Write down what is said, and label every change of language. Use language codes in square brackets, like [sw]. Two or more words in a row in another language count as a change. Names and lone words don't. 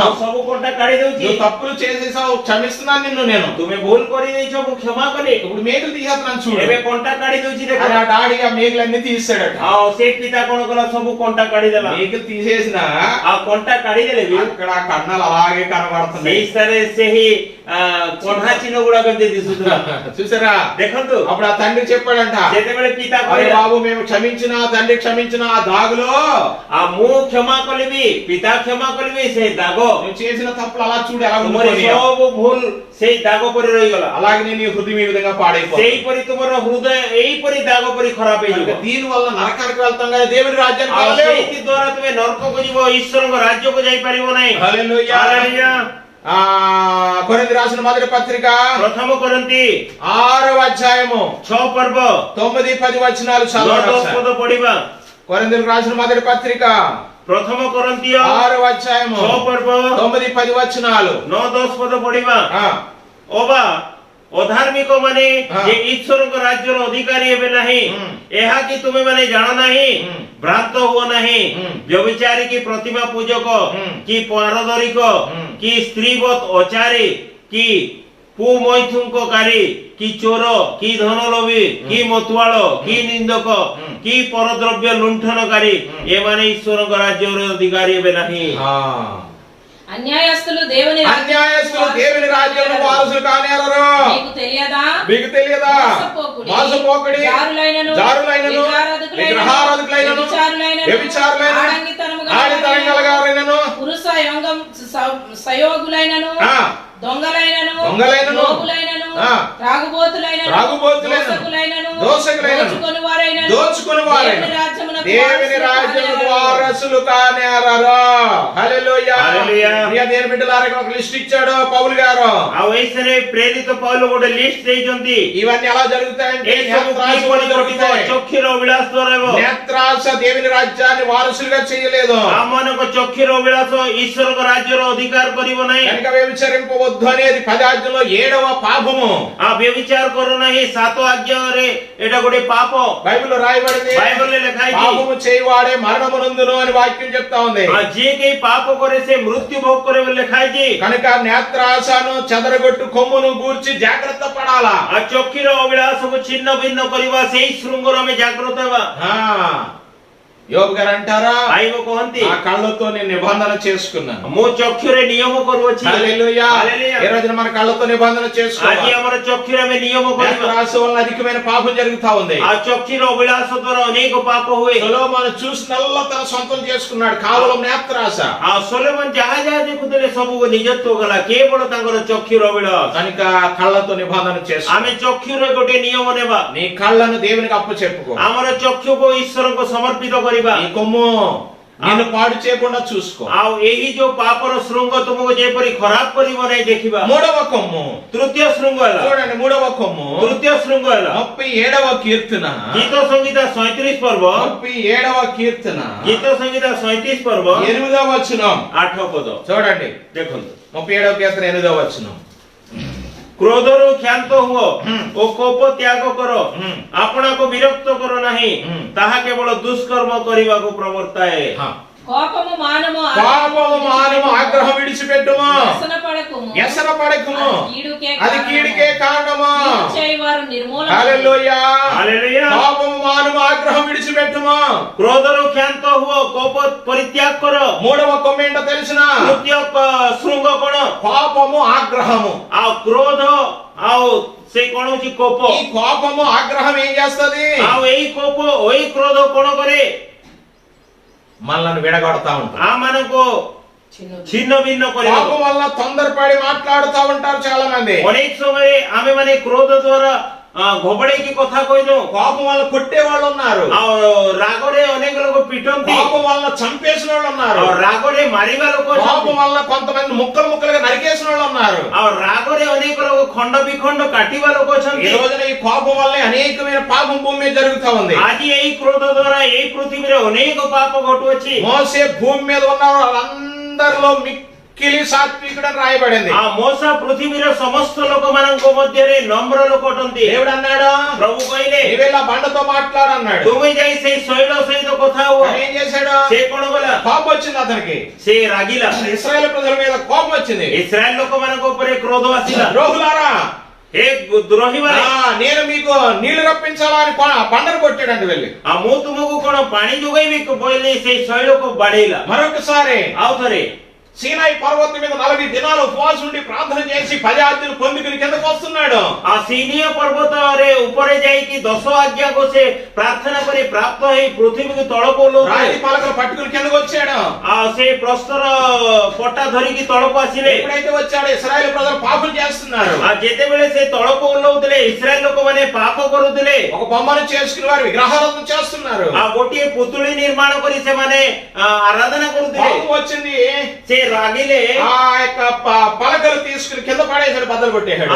[or] ମୁଁ ସବୁ କଣ୍ଟା କାଢି ଦଉଛି। [te] నువ్వు తప్పులు చేసేసావు, క్షమిస్తున్నాను నిన్ను నేను. [or] ତୁମେ ଭୁଲ କରିଦେଇଛ, ମୁଁ କ୍ଷମା କଲି। [te] ఇప్పుడు మేకులు తీసేస్తున్నాను చూడు. [or] ଏବେ କଣ୍ଟା କାଢି ଦଉଛି ଦେଖ। [te] అని ఆ డాడీ ఆ మేకులన్నీ తీసాడట. [or] ଆଉ ସେ ପିତା କଣ କଲା, ସବୁ କଣ୍ଟା କାଢିଦେଲା। [te] మేకులు తీసేసిన [or] ଆଉ କଣ୍ଟା କାଢିଦେଲେ ବି [te] అక్కడ ఆ కన్నాలు అలాగే కనబడుతున్నాయి. [or] ସେଇ ସ୍ଥାନରେ ସେହି କଣ୍ଢା ଚିହ୍ନ ଗୁଡାକ ଏମିତି ଦିଶୁଥିଲା। [te] చూసారా? [or] ଦେଖନ୍ତୁ, [te] అప్పుడు ఆ తండ్రి చెప్పాడంట, [or] ଯେତେବେଳେ ପିତା [te] అరే [or] କହିଲା, [te] బాబు మేము క్షమించిన తండ్రి క్షమించిన ఆ దాగులో [or] ଆଉ ମୁଁ କ୍ଷମା କଲିବି, ପିତା କ୍ଷମା କଲିବି, ସେଇ ଦାଗ, [te] నువ్వు చేసిన తప్పులు అలా చూడు ఎలా [or] ତୁମର [te] ఉండిపోయాయి. [or] ସବୁ ଭୁଲ ସେଇ ଦାଗ ପରି ରହିଗଲା। [te] అలాగే నీ హృదయం ఈ విధంగా పాడైపోతుంది. [or] ସେଇପରି ତୁମର ହୃଦୟ ଏଇପରି ଦାଗ ପରି ଖରାପ ହେଇଯିବ। [te] దీని వల్ల నరకానికి వెళ్తాం కానీ దేవుని రాజ్యానికి [or] ଆଉ [te] వెళ్ళలేము. [or] ସେଇଥି ଦ୍ୱାରା ତୁମେ ନରକକୁ ଯିବ, ଈଶ୍ୱରଙ୍କ ରାଜ୍ୟକୁ ଯାଇପାରିବ ନାହିଁ। [te] హల్లెలూయా. [or] ହାଲେଲୁୟା। [te] కొరింథీ రాసిన మొదటి పత్రిక [or] ପ୍ରଥମ କରନ୍ତି [te] 6వ అధ్యాయము [or] 6 ପର୍ବ [te] 9-10 వచనాలు [or] 9-10 [te] చదవండి. [or] ପଦ ପଢିବା। [te] కొరింథీలకు రాసిన మొదటి పత్రిక [or] ପ୍ରଥମ କରନ୍ତି [te] 6వ అధ్యాయము [or] 6 ପର୍ବ [te] 9-10 వచనాలు. [or] 9-10 ପଦ ପଢିବା। [te] ఆ, [or] ଅବା ଅଧାର୍ମିକ ମାନେ ହଁ। ଯେ ଈଶ୍ୱରଙ୍କ ରାଜ୍ୟର ଅଧିକାରୀ ହେବେ ନାହିଁ, ହୁଁ। ଏହା କି ତୁମେ ମାନେ ଜାଣ ନାହିଁ? ହୁଁ। ଭ୍ରାନ୍ତ ହୁଅ ନାହିଁ। ହୁଁ। ବ୍ୟଭିଚାରୀ କି ପ୍ରତିମା ପୂଜକ ହୁଁ। କି ପାରଦରିକ ହୁଁ। କି ସ୍ତ୍ରୀବତ୍ ଅଚାରୀ କି କୁମୈଥୁଙ୍କକାରୀ କି ଚୋର କି ଧନଲୋଭୀ କି ମତୁଆଳ କି ନିନ୍ଦକ କି ପରଦ୍ରବ୍ୟ ଲୁଣ୍ଠନକାରୀ ଏମାନେ ଈଶ୍ୱରଙ୍କ ରାଜ୍ୟର ଅଧିକାରୀ ହେବେ ନାହିଁ। [te] అన్యాయస్తులు దేవుని అన్యాయస్తులు దేవుని రాజ్యంలో వారసులు కానేరరు. మీకు తెలియదా? మీకు తెలియదా? మోసపోకుడి, జారులైనను, విగ్రహారాధకులైనను, వ్యభిచారులైనను, ఆడితనం గలవారైనను, పురుష యోగం సయోగులైనను, దొంగలైనను, దొంగలైనను, లోపులైనను, ఆ. త్రాగుబోతులైనను, త్రాగుబోతులైనను, దోషకులైనను, దోషకులైనను, దోచుకొనువారైనను, దోచుకొనువారైనను, దేవుని రాజ్యమునకు దేవుని రాజ్యమునకు వారసులు కానేరరు. హల్లెలూయా. హల్లెలూయా. ప్రియ దేవుని బిడ్డలారా, ఇక్కడ ఒక లిస్ట్ ఇచ్చాడు పౌలు గారు. [or] ଆଉ ଏଇଥିରେ ପ୍ରେରିତ ପౌଲ ଗୋଟେ ଲିଷ୍ଟ ଦେଇଛନ୍ତି। [te] ఇవన్నీ ఎలా జరుగుతాయంటే [or] ଏ ସବୁ [te] నేత్రాశ [or] କିପରି [te] వల్ల [or] ଘଟିବ? [te] జరుగుతాయి. [or] ଚକ୍ଷୁର ଅଭିଳାଷ ଦ୍ୱାରା ହେବ। [te] నేత్రాశ దేవుని రాజ్యాన్ని వారసులుగా చేయలేదు. [or] ଆମମାନଙ୍କ ଚକ୍ଷୁର ଅଭିଳାଷ ଈଶ୍ୱରଙ୍କ ରାଜ୍ୟର ଅଧିକାର କରିବ ନାହିଁ। [te] కనుక వ్యభిచరింపవద్దు అనేది 10 ఆజ్ఞలో 7వ పాపము. [or] ଆଉ ବ୍ୟଭିଚାର କର ନାହିଁ 7 ଆଜ୍ଞାରେ ଏଟା ଗୋଟେ ପାପ। [te] బైబిల్లో రాయబడింది, [or] బైబిల్లో ଲେଖା ହେଇଛି [te] పాపము చేయవాడే మరణమునందును అని వాక్యం చెప్తా ఉంది. [or] ଆଉ ଯିଏ କେହି ପାପ କରେ ସେ ମୃତ୍ୟୁ ଭୋଗ କରେ ବୋଲି ଲେଖା ହେଇଛି। [te] కనుక నేత్రాశను చెదరగొట్టు కొమ్మును గూర్చి జాగ్రత్త పడాలా. [or] ଆଉ ଚକ୍ଷୁର ଅଭିଳାଷକୁ ଛିନ୍ନ ଭିନ୍ନ କରିବା ସେଇ ଶୃଙ୍ଗର ଆମେ ଜାଗ୍ରତ ହେବା। [te] యోబు గారు అంటారా, [or] ଆଇବ କହନ୍ତି [te] ఆ కళ్ళతో నేను నిబంధన చేసుకున్నాను. [or] ମୁଁ ଚକ୍ଷୁରେ ନିୟମ କରୁଅଛି। [te] హల్లెలూయా. హల్లెలూయా। ఈ రోజున మన కళ్ళతో నిబంధన [or] ଆଜି [te] చేసుకోవాలి. [or] ଆମର ଚକ୍ଷୁରେ ଆମେ ନିୟମ କରିବା। [te] నేత్రాశ వల్ల అధికమైన పాపం జరుగుతా ఉంది. [or] ଆଉ ଚକ୍ଷୁର ଅଭିଳାଷ ଦ୍ୱାରା ଅନେକ ପାପ ହୁଏ। [te] సొలొమోను చూసినల్లా తన సొంతం చేసుకున్నాడు, కేవలం నేత్రాశ. [or] ଆଉ ସୋଲୋମନ ଯାହା ଯାହା ଦେଖୁଥିଲେ ସବୁ ନିଜତ୍ୱ ଗଲା, କେବଳ ତାଙ୍କର ଚକ୍ଷୁର ଅଭିଳାଷ। [te] కనుక కళ్ళతో నిబంధన చేసుకో. [or] ଆମେ ଚକ୍ଷୁର ଗୋଟେ ନିୟମ ନେବା। [te] నీ కళ్ళను దేవునికి అప్పచెప్పుకో. [or] ଆମର ଚକ୍ଷୁକୁ ଈଶ୍ୱରଙ୍କୁ ସମର୍ପିତ କରିବା। [te] ఈ కొమ్ము నిన్ను పాడు చేయకుండా చూసుకో. [or] ଆଉ ଏହି ଯୋଉ ପାପର ଶୃଙ୍ଗ ତୁମକୁ ଯେପରି ଖରାପ କରିବ ନାହିଁ ଦେଖିବା। [te] మూడవ కొమ్ము [or] ତୃତୀୟ ଶୃଙ୍ଗ ହେଲା, [te] చూడండి, మూడవ కొమ్ము [or] ତୃତୀୟ ଶୃଙ୍ଗ ହେଲା [te] 37వ కీర్తన, [or] ଗୀତ ସଂହିତା 37 ପର୍ବ, [te] 37వ కీర్తన [or] ଗୀତ ସଂହିତା 37 ପର୍ବ [te] 8వ వచనం [or] 8 ପଦ [te] చూడండి. [or] ଦେଖନ୍ତୁ। [te] 37వ కీర్తన 8వ వచనం. [or] କ୍ରୋଧରୁ କ୍ଷାନ୍ତ ହୁଅ ଓ କୋପ ତ୍ୟାଗ କର, ହୁଁ। ଆପଣାକୁ ବିରକ୍ତ କର ନାହିଁ, ହୁଁ। ତାହା କେବଳ ଦୁଷ୍କର୍ମ କରିବାକୁ ପ୍ରବର୍ତ୍ତାଏ। [te] కోపము మానము, పాపము మానము, ఆగ్రహం విడిచిపెట్టుము, వ్యసన పడకుము, వ్యసన పడకుము, కీడుకే అది కీడికే కారణము. కీడు చేయువారు నిర్మూలన. హల్లెలూయా. [or] ହାଲେଲୁୟା। [te] పాపము మానము, ఆగ్రహం విడిచిపెట్టుము. [or] କ୍ରୋଧରୁ କ୍ଷାନ୍ତ ହୁଅ, କୋପ ପରିତ୍ୟାଗ କର। [te] మూడవ కొమ్ము ఏంటో తెలిసిన? [or] ତୃତୀୟ ଶୃଙ୍ଗ କଣ? [te] పాపము, ఆగ్రహము. [or] ଆଉ କ୍ରୋଧ ଆଉ ସେ କଣ ହଉଛି କୋପ। [te] ఈ కోపము ఆగ్రహం ఏం చేస్తది? [or] ଆଉ ଏଇ କୋପ ଏଇ କ୍ରୋଧ କଣ କରେ? [te] మనల్ని విడగొడతా ఉంటాం. ఆ మనకు [or] ଛିନ୍ନ ଭିନ୍ନ କରିବ। [te] కోపం వల్ల తొందరపడి మాట్లాడుతూ ఉంటారు చాలా మంది. [or] ଅନେକ ସମୟରେ ଆମେ ମାନେ କ୍ରୋଧ ଦ୍ୱାରା ଘୋବଡେଇକି କଥା କହିଦଉ। [te] కోపం వల్ల కొట్టే వాళ్ళు ఉన్నారు, [or] ଆଉ ରାଗରେ ଅନେକ ଲୋକ ପିଟନ୍ତି। [te] కోపం వల్ల చంపేసిన వాళ్ళు ఉన్నారు, [or] ଆଉ ରାଗରେ ମାରିବା ଲୋକ [te] కోపం [or] ଅଛନ୍ତି। [te] వల్ల కొంతమంది ముక్కలు ముక్కలుగా నరికేసిన వాళ్ళు ఉన్నారు. [or] ଆଉ ରାଗରେ ଅନେକ ଲୋକ ଖଣ୍ଡ ବିଖଣ୍ଡ କାଟିବା ଲୋକ [te] ఈ [or] ଅଛନ୍ତି। [te] రోజున ఈ కోపం వల్ల అనేకమైన పాపం భూమి మీద జరుగుతా ఉంది. [or] ଆଜି ଏଇ କ୍ରୋଧ ଦ୍ୱାରା ଏଇ ପୃଥିବୀରେ ଅନେକ ପାପ ଘଟୁଅଛି। [te] మోసే భూమి మీద ఉన్న వాళ్ళందరిలో మిక్కిలి సాత్వికుడు అని రాయబడింది. [or] ఆ మోసా పృథివీର ସମସ୍ତ ଲୋକମାନଙ୍କ ମଧ୍ୟରେ ନମ୍ର ଲୋକ ଅଟନ୍ତି। [te] దేవుడు అన్నాడు, [or] ପ୍ରଭୁ କହିଲେ [te] నీవెళ్ళి ఆ బండతో మాట్లాడు అన్నాడు. [or] ତୁମେ ଯାଇ ସେଇ ଶୈଳ ସହିତ କଥା ହୁଅ। [te] కానీ ఏం చేశాడు? [or] ସେ କଣ କଲା? [te] కోపం వచ్చింది అతనికి. [or] ସେ ରାଗିଲା। [te] ఇశ్రాయేలు ప్రజల మీద కోపం వచ్చింది. [or] ଇସ୍ରାଏଲ ଲୋକମାନଙ୍କ ଉପରେ କ୍ରୋଧ ଆସିଲା। [te] ద్రోహులారా, [or] ହେ ଦ୍ରୋହୀମାନେ, [te] నేను మీకు నీళ్లు రప్పించాలా అని బండను కొట్టాడండి వెళ్ళి. [or] ମୁଁ ତୁମକୁ କଣ ପାଣି ଯୋଗାଇବି ବୋଲି ସେଇ ଶୈଳକୁ ବାଡେଇଲା। [te] మరొకసారి [or] ଆଉ ଥରେ [te] సీనాయి పర్వతం మీద 40 దినాలు ఉపవాసం ఉండి ప్రార్థన చేసి 10 ఆజ్ఞలు పొందుకుని కిందకు వస్తున్నాడు. [or] ఆ ସିନିୟ ପର୍ବତରେ ଉପରେ ଯାଇକି 10 ଆଜ୍ଞାକୁ ସେ ପ୍ରାର୍ଥନା କରି ପ୍ରାପ୍ତ ହେଇ ପୃଥିବୀକୁ ତଳକୁ ଓହ୍ଲଉଥିଲେ। [te] రాతి పలకలు పట్టుకుని కిందకు వచ్చాడు. [or] ଆଉ ସେ ପ୍ରସ୍ତର ପଟା ଧରିକି ତଳକୁ ଆସିଲେ। [te] ఎప్పుడైతే వచ్చాడు, ఇశ్రాయేలు ప్రజలు పాపం చేస్తున్నారు. [or] ଆଉ ଯେତେବେଳେ ସେ ତଳକୁ ଓହ୍ଲଉଥିଲେ ଇସ୍ରାଏଲ ଲୋକମାନେ ପାପ କରୁଥିଲେ। [te] ఒక బొమ్మను చేసుకుని వారు విగ్రహారాధన చేస్తున్నారు. [or] ଆଉ ଗୋଟିଏ ପୁତୁଳି ନିର୍ମାଣ କରି ସେମାନେ ଆରାଧନା କରୁଥିଲେ। [te] కోపం వచ్చింది, [or] ସେ ରାଗିଲେ। [te] ఆ యొక్క పలకలు తీసుకుని కింద పడేసాడు, బద్దలు కొట్టేశాడు.